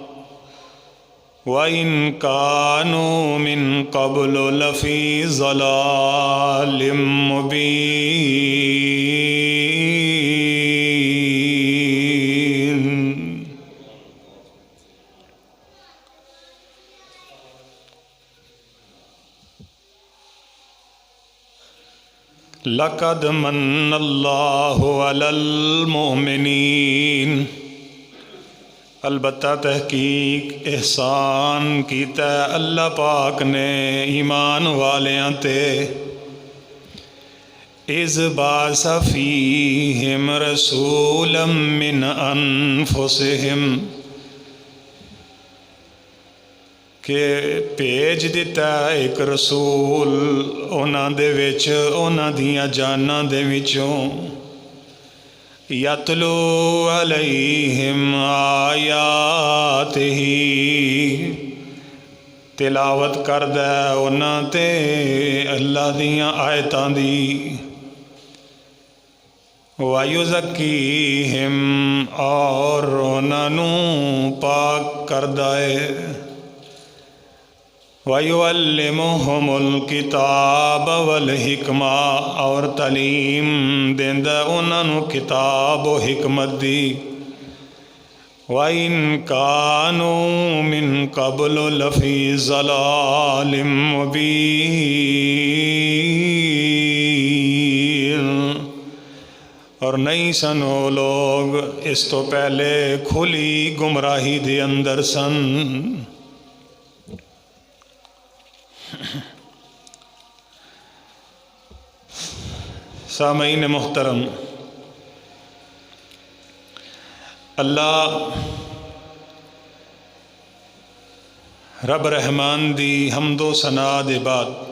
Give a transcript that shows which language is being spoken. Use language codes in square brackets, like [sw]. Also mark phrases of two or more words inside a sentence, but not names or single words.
[ar] وَإِن كَانُوا مِن قَبْلُ لَفِي ضَلَالٍ مُبِينٍ۔ لَقَدْ مَنَّ اللَّهُ عَلَى الْمُؤْمِنِينَ، [pa] البتہ تحقیق احسان کیتا ہے اللہ پاک نے ایمان والیاں تے۔ [ar] اذ بعث فیہم رسولا من انفسہم، [pa] کہ بھیج دیتا ہے ایک رسول انہاں دے وچ، انہاں دیاں جاناں دے وچوں۔ [ar] یتلو علیہم آیاتہ، [pa] تلاوت کردہ انہاں تے اللہ دیاں آیتاں دی۔ وَیُزَکِّیہم، اور انہاں نوں پاک کردہ ہے۔ [ar] وَيُعَلِّمُهُمُ الْكِتَابَ وَالْحِکْمَةَ، [pa] اور تعلیم دیندہ انہاں نوں کتاب و حکمت دی۔ [ar] وَإِن كَانُوا مِن قَبْلُ لَفِي ضَلَالٍ مُبِينٍ، [pa] اور نہیں سن وہ لوگ اس تو پہلے کھلی گمراہی دے اندر سن۔ سامعین محترم، اللہ رب رحمان دی حمد و ثنا دے بعد